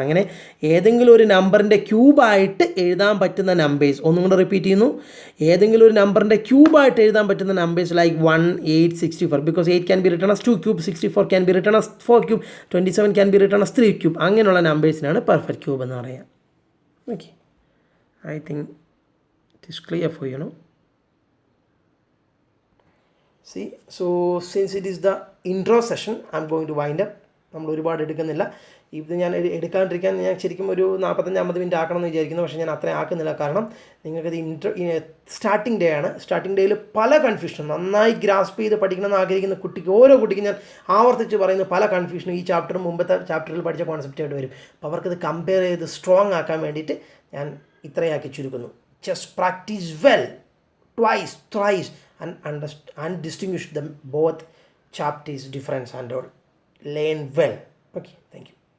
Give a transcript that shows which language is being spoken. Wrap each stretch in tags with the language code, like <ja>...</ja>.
<ml>അങ്ങനെ ഏതെങ്കിലും ഒരു നമ്പറിൻ്റെ ക്യൂബായിട്ട് എഴുതാൻ പറ്റുന്ന നമ്പേഴ്സ്, ഒന്നും കൂടെ റിപ്പീറ്റ് ചെയ്യുന്നു, ഏതെങ്കിലും ഒരു നമ്പറിൻ്റെ ക്യൂബായിട്ട് എഴുതാൻ പറ്റുന്ന numbers</ml> <en>Like 1, 8, 64, because 8 can be written as 2 cube, 64 can be written as 4 cube, 27 can be written as 3 cube.</en> <ml>അങ്ങനെയുള്ള നമ്പേഴ്സിനാണ് പെർഫെക്റ്റ് ക്യൂബ് എന്ന് പറയുക.</ml> <en>Okay, I think it is clear for you, no? See, so since it is the intro session, I'm going to wind up.</en> <ml>നമ്മൾ ഒരുപാട് എടുക്കുന്നില്ല. ഇത് ഞാൻ എടുക്കാണ്ടിരിക്കാൻ ഞാൻ ശരിക്കും ഒരു 45-50 മിനിറ്റ് ആക്കണം എന്ന് വിചാരിക്കുന്നു. പക്ഷേ ഞാൻ അത്രയും ആക്കുന്നില്ല. കാരണം നിങ്ങൾക്കത് സ്റ്റാർട്ടിംഗ് ഡേ ആണ്. സ്റ്റാർട്ടിംഗ് ഡേയിൽ പല കൺഫ്യൂഷനും നന്നായി ഗ്രാസ്പ് ചെയ്ത് പഠിക്കണമെന്ന് ആഗ്രഹിക്കുന്ന കുട്ടിക്ക്, ഓരോ കുട്ടിക്കും ഞാൻ ആവർത്തിച്ച് പറയുന്ന പല കൺഫ്യൂഷനും ഈ ചാപ്റ്ററും മുമ്പത്തെ ചാപ്റ്ററിൽ പഠിച്ച കോൺസെപ്റ്റായിട്ട് വരും. അപ്പോൾ അവർക്കത് കമ്പയർ ചെയ്ത് സ്ട്രോങ് ആക്കാൻ വേണ്ടിയിട്ട് ഞാൻ ഇത്രയാക്കി ചുരുക്കുന്നു.</ml> <en>Just practice well, twice, thrice, and distinguish them both chapters difference and all. Learn well. Okay, thank you.</en>